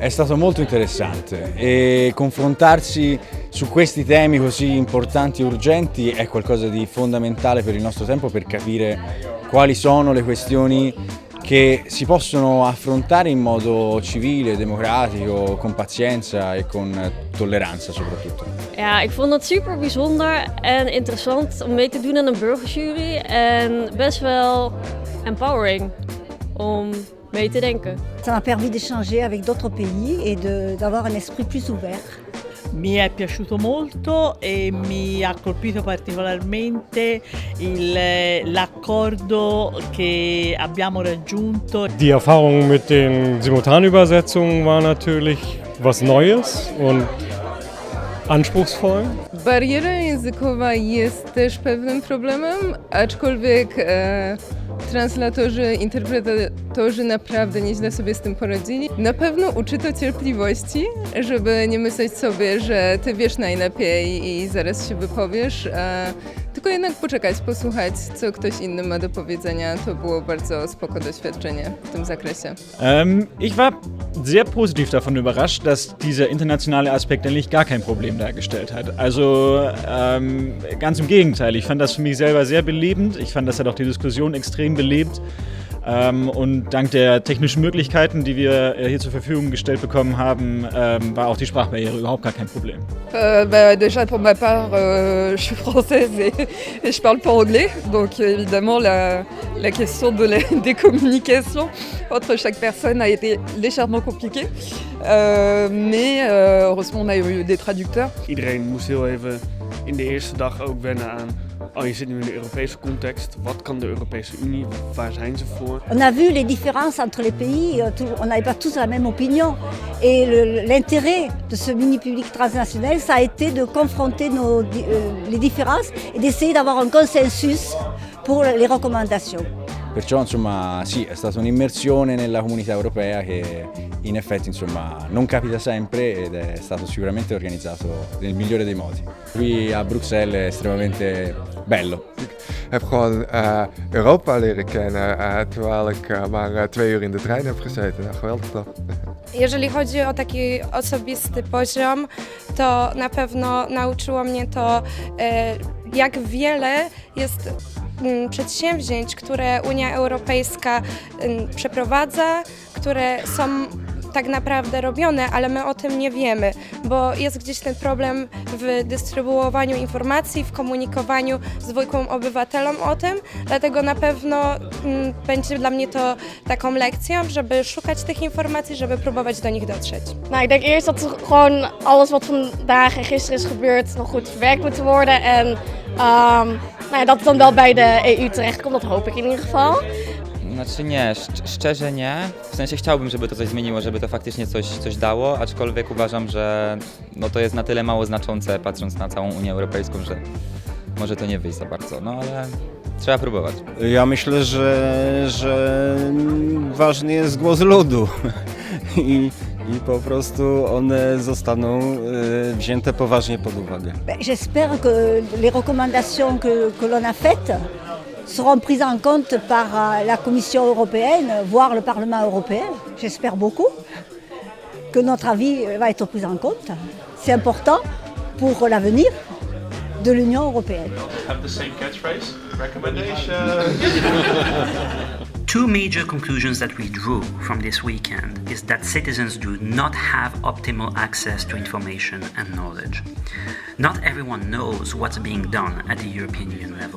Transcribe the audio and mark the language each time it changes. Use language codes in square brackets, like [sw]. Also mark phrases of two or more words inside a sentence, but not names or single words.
[it] È stato molto interessante e confrontarsi su questi temi così importanti e urgenti è qualcosa di fondamentale per il nostro tempo, per capire quali sono le questioni che si possono affrontare in modo civile, democratico, con pazienza e con tolleranza soprattutto. [nl] Ja, ik vond het super bijzonder en interessant om mee te doen aan een burgerjury en best wel empowering om mee te denken. [fr] Ça m'a permis d'échanger avec d'autres pays et d'avoir un esprit plus ouvert. [it] Mi è piaciuto molto e mi ha colpito particolarmente l'accordo che abbiamo raggiunto. [de] Die Erfahrung mit den Simultanübersetzungen war natürlich was Neues und anspruchsvoll. [pl] Bariera językowa jest też pewnym problemem, aczkolwiek translatorzy, interpretatorzy naprawdę nieźle sobie z tym poradzili. Na pewno uczy to cierpliwości, żeby nie myśleć sobie, że ty wiesz najlepiej i zaraz się wypowiesz, tylko jednak poczekać, posłuchać, co ktoś inny ma do powiedzenia. To było bardzo spoko doświadczenie w tym zakresie. [de] Ich war sehr positiv davon überrascht, dass dieser internationale Aspekt eigentlich gar kein Problem dargestellt hat. Also ganz im Gegenteil, ich fand das für mich selber sehr belebend. Ich fand, das hat auch die Diskussion extrem belebt. Und dank der technischen Möglichkeiten, die wir hier zur Verfügung gestellt bekommen haben, war auch die Sprachbarriere überhaupt gar kein Problem. [fr] Déjà pour ma part, je suis française et je parle pas anglais, donc évidemment la question des communications entre chaque personne a été légèrement compliquée, mais heureusement on a eu des traducteurs. [nl] Iedereen moest heel even in de eerste dag ook wennen aan. Oh, je zit nu in de Europese context. Wat kan de Europese Unie? Waar zijn ze voor? [fr] On a vu les différences entre les pays, on n'avait pas tous la même opinion. Et l'intérêt de ce mini-public transnational, ça a été de confronter les différences et d'essayer d'avoir un consensus pour les recommandations. [it] Perciò insomma sì, è stata un'immersione nella comunità europea che in effetti insomma non capita sempre ed è stato sicuramente organizzato nel migliore dei modi. Qui a Bruxelles è estremamente bello. [nl] Ik heb gewoon Europa leren kennen terwijl ik maar 2 uur in de trein heb gezeten. Nou, geweldig toch? [pl] Jeżeli chodzi o taki osobisty poziom, to na pewno nauczyło mnie to, jak wiele jest przedsięwzięć, które Unia Europejska przeprowadza, które są tak naprawdę robione, ale my o tym nie wiemy, bo jest gdzieś ten problem w dystrybuowaniu informacji, w komunikowaniu zwykłym obywatelom o tym, dlatego na pewno będzie dla mnie to taką lekcją, żeby szukać tych informacji, żeby próbować do nich dotrzeć. [nl] Nou, ik denk eerst dat gewoon alles wat vandaag en gisteren is gebeurd nog goed verwerkt moet worden en nou ja, dat het dan wel bij de EU terechtkomt, dat hoop ik in ieder geval. [pl] Znaczy nie, szczerze nie. W sensie chciałbym, żeby to coś zmieniło, żeby to faktycznie coś dało, aczkolwiek uważam, że no to jest na tyle mało znaczące, patrząc na całą Unię Europejską, że może to nie wyjść za bardzo, no ale Trzeba próbować. Ja myślę, że ważny jest głos ludu i po prostu one zostaną wzięte poważnie pod uwagę. [fr] J'espère que les recommandations que l'on a faites seront prises en compte par la Commission européenne, voire le Parlement européen. J'espère beaucoup que notre avis va être pris en compte. C'est important pour l'avenir de l'Union européenne. [en] Have the same catchphrase? Recommendation. Two major conclusions that we drew from this weekend is that citizens do not have optimal access to information and knowledge. Not everyone knows what's being done at the European Union level.